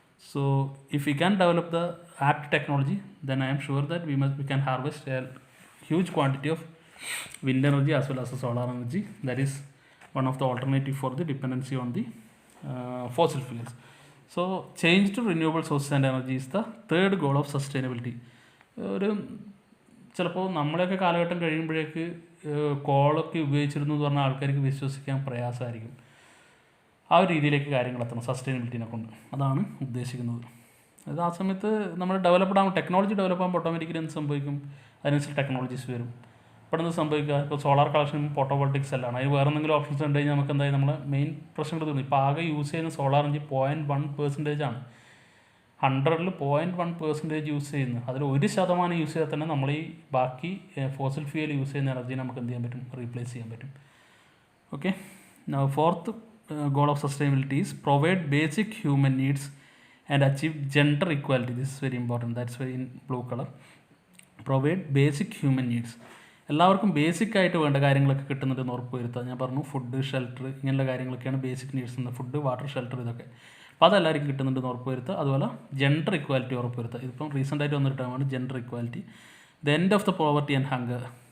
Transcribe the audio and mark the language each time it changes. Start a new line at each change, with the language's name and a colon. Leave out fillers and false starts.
English: So if we can develop the apt technology, then I am sure that we can harvest a huge quantity of wind energy as well as the solar energy. That is one of the alternative for the dependency on the fossil fuels. So change to renewable sources and energy is the third goal of sustainability.
Malayalam: ഒരു ചിലപ്പോൾ നമ്മളെയൊക്കെ കാലഘട്ടം കഴിയുമ്പോഴേക്ക് കോളൊക്കെ ഉപയോഗിച്ചിരുന്നു എന്ന് പറഞ്ഞാൽ ആൾക്കാർക്ക് വിശ്വസിക്കാൻ പ്രയാസമായിരിക്കും. ആ ഒരു രീതിയിലേക്ക് കാര്യങ്ങൾ എത്തണം സസ്റ്റൈനബിലിറ്റിനെ കൊണ്ട്. അതാണ് ഉദ്ദേശിക്കുന്നത്. അത് ആ സമയത്ത് നമ്മൾ ടെക്നോളജി ഡെവലപ്പ് ആകുമ്പോൾ ഓട്ടോമാറ്റിക്കലി എന്ത് സംഭവിക്കും, അതിനനുസരിച്ച് ടെക്നോളജീസ് വരും. പെട്ടെന്ന് സംഭവിക്കുക, ഇപ്പോൾ സോളാർ കളക്ഷൻ ഫോട്ടോവോൾട്ടിക്സ് എല്ലാം, അതിന് വേറെ എന്തെങ്കിലും ഓപ്ഷൻസ് ഉണ്ട് കഴിഞ്ഞാൽ നമുക്ക് എന്തായാലും നമ്മളെ മെയിൻ പ്രശ്നങ്ങൾ തോന്നി. ഇപ്പോൾ ആകെ യൂസ് ചെയ്യുന്ന സോളാർ എനർജി 0.1% ആണ്. 100ൽ 0.1% യൂസ് ചെയ്യുന്നത്. അതിൽ 1% യൂസ് ചെയ്താൽ തന്നെ നമ്മൾ ഈ ബാക്കി ഫോസിൽ ഫ്യൂൽ യൂസ് ചെയ്യുന്ന എനർജി നമുക്ക് എന്ത് ചെയ്യാൻ പറ്റും, റീപ്ലേസ് ചെയ്യാൻ പറ്റും.
English: Okay, fourth goal of sustainability is provide basic human needs and achieve gender equality. This is very important. That's why in blue color. Provide basic human needs.
Malayalam: എല്ലാവർക്കും basic ആയിട്ട് വേണ്ട കാര്യങ്ങളൊക്കെ കിട്ടുന്നുണ്ടെന്ന് ഉറപ്പ് വരുത്തുക. ഞാൻ പറഞ്ഞു ഫുഡ്, ഷെൽട്ടർ, ഇങ്ങനെയുള്ള കാര്യങ്ങളൊക്കെയാണ് ബേസിക് നീഡ്സ് എന്ന്. ഫുഡ്, വാട്ടർ, ഷെൽട്ടർ ഇതൊക്കെ. അപ്പോൾ അതെല്ലാവർക്കും കിട്ടുന്നുണ്ടെന്ന് ഉറപ്പ് വരുത്തുക. അതുപോലെ ജെൻഡർ ഇക്വാലിറ്റി ഉറപ്പ് വരുത്തുക. ഇതിപ്പം റീസെൻ്റ് ആയിട്ട് വന്നൊരു ടേമാണ് gender equality.
English: The end of the poverty and hunger.